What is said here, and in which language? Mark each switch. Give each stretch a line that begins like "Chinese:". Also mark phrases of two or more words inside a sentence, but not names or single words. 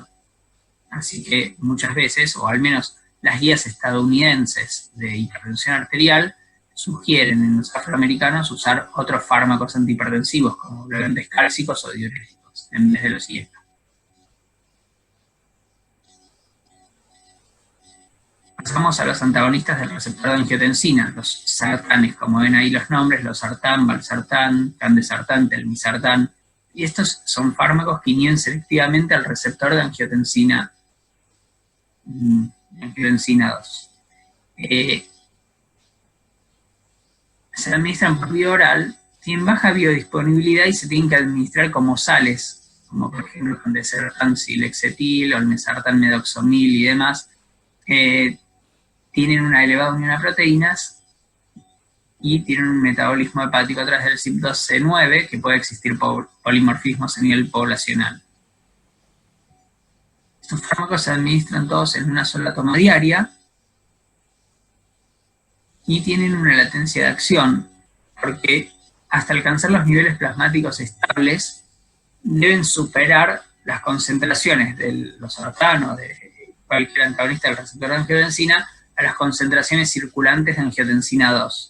Spanish: Así que muchas veces, o al menos las guías estadounidenses de hipertensión arterial, sugieren en los afroamericanos usar otros fármacos antihipertensivos como bloqueantes cálcicos o diuréticos en vez de los IECA. Pasamos a los antagonistas del receptor de angiotensina, los sartanes, como ven ahí los nombres, los sartán, valsartán, candesartán, telmisartán, y estos son fármacos que inhiben selectivamente al receptor de angiotensina 2. Se administran por vía oral, tienen baja biodisponibilidad y se tienen que administrar como sales, como por ejemplo candesartán, silexetil, olmesartán, medoxomil y demás. Tienen una elevada unión a proteínas y tienen un metabolismo hepático a través del CYP2C9, que puede existir polimorfismos a nivel poblacional. Estos fármacos se administran todos en una sola toma diaria y tienen una latencia de acción, porque hasta alcanzar los niveles plasmáticos estables deben superar las concentraciones de los sartán o de cualquier antagonista del receptor de angiotensina a las concentraciones circulantes de angiotensina 2.